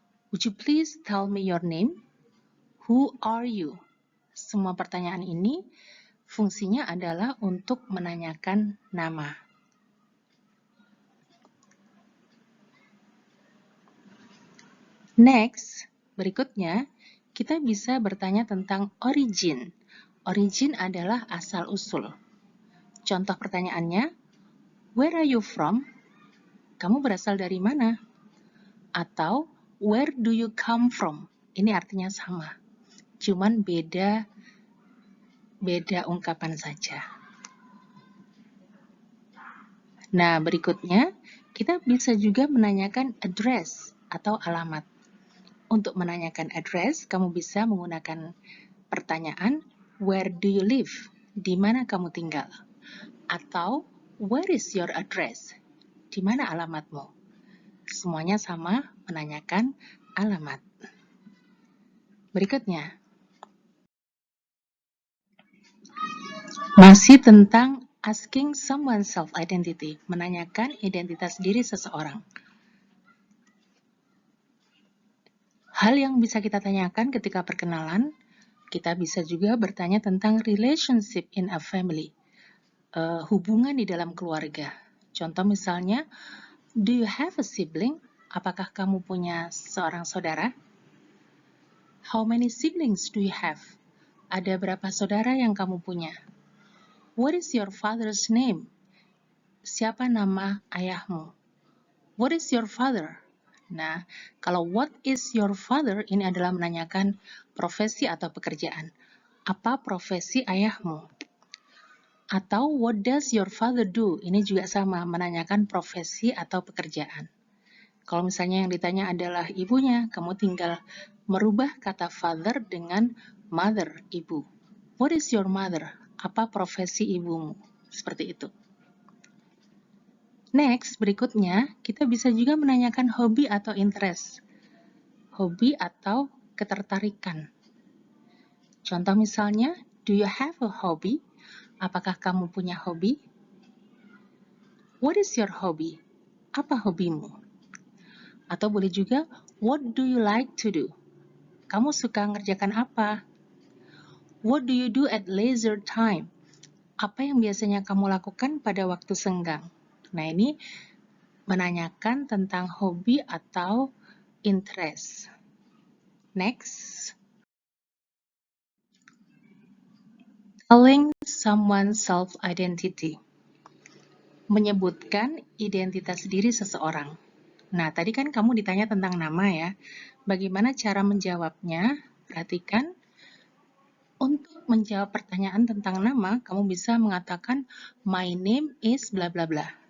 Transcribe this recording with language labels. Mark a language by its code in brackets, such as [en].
[en] Would you please tell me your name? Who are you? [id] Semua pertanyaan ini fungsinya adalah untuk menanyakan nama. Next, berikutnya, kita bisa bertanya tentang origin. Origin adalah asal-usul. Contoh pertanyaannya, [en] where are you from? [id] Kamu berasal dari mana? [en] Atau, where do you come from? [id] Ini artinya sama, cuman beda ungkapan saja. Nah, berikutnya, kita bisa juga menanyakan address atau alamat. Untuk menanyakan address, kamu bisa menggunakan pertanyaan, [en] where do you live? [id] Di mana kamu tinggal? [en] Atau, where is your address? [id] Di mana alamatmu? Semuanya sama, menanyakan alamat. Berikutnya, masih tentang [en] asking someone's self-identity, [id] menanyakan identitas diri seseorang. Hal yang bisa kita tanyakan ketika perkenalan, kita bisa juga bertanya tentang [en] relationship in a family, [id] hubungan di dalam keluarga. Contoh misalnya, [en] do you have a sibling? [id] Apakah kamu punya seorang saudara? [en] How many siblings do you have? [id] Ada berapa saudara yang kamu punya? [en] What is your father's name? [id] Siapa nama ayahmu? [en] What is your father? [id] Nah, kalau [en] what is your father [id] ini adalah menanyakan profesi atau pekerjaan. Apa profesi ayahmu? [en] Atau what does your father do? [id] Ini juga sama, menanyakan profesi atau pekerjaan. Kalau misalnya yang ditanya adalah ibunya, kamu tinggal merubah kata father dengan mother, ibu. [en] What is your mother? [id] Apa profesi ibumu? Seperti itu. Next, berikutnya, kita bisa juga menanyakan hobi atau interest. Hobi atau ketertarikan. Contoh misalnya, [en] do you have a hobby? [id] Apakah kamu punya hobi? [en] What is your hobby? [id] Apa hobimu? Atau boleh juga, [en] what do you like to do? [id] Kamu suka ngerjakan apa? [en] What do you do at leisure time? [id] Apa yang biasanya kamu lakukan pada waktu senggang? Nah, ini menanyakan tentang hobi atau interest. Next. [en] Telling someone's self-identity. [id] Menyebutkan identitas diri seseorang. Nah, tadi kan kamu ditanya tentang nama ya. Bagaimana cara menjawabnya? Perhatikan. Untuk menjawab pertanyaan tentang nama, kamu bisa mengatakan, [en] my name is bla bla bla.